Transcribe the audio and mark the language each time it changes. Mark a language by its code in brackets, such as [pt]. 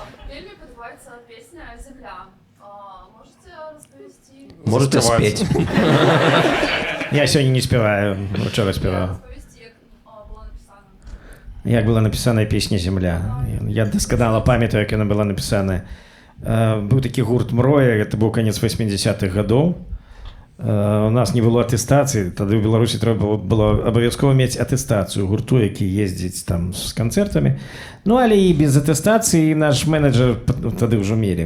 [ru] Вельми подобается песня «Земля». Можете рассказать? Можете [be] Заспяваць. [ru] спець. [be] Я сёння не спяваю, учора спяваў. [ru] Рассказать, как была написана. [be] Як была напісана песня «Земля». Я дасканала памятаю, як яна была напісана. Быў такі гурт «Мроя», гэта быў канец 80-х гадоў. У нас не было атэстацыі, тады ў Беларусі трэба было абавязкова мець атэстацыю гурту, які ездзіць там з канцэртамі. Ну, але і без атэстацыі наш менеджер тады ўжо мелі.